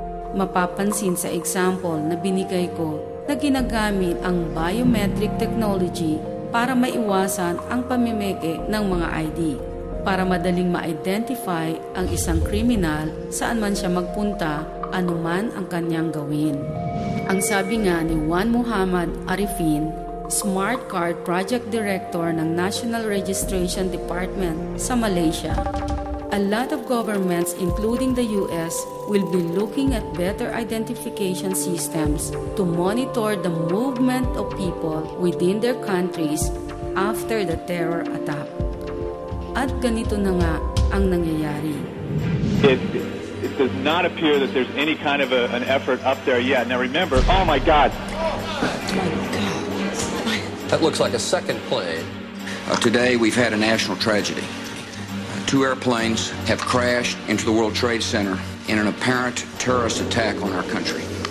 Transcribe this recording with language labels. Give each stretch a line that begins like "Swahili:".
Filipino: Mapapansin sa example na binigay ko na ginagamit ang biometric technology para maiwasan ang pamimeke ng mga ID, para madaling ma-identify ang isang kriminal saan man siya magpunta, anuman ang kanyang gawin. Ang sabi nga ni Juan Muhammad Arifin, Smart Card Project Director ng National Registration Department sa Malaysia,
English: a lot of governments, including the US, will be looking at better identification systems to monitor the movement of people within their countries after the terror attack.
Filipino: At ganito na nga ang nangyayari.
English: It does not appear that there's any kind of an effort up there yet. Now remember, oh my God. That looks like a second plane. Today we've had a national tragedy. Two airplanes have crashed into the World Trade Center in an apparent terrorist attack on our country.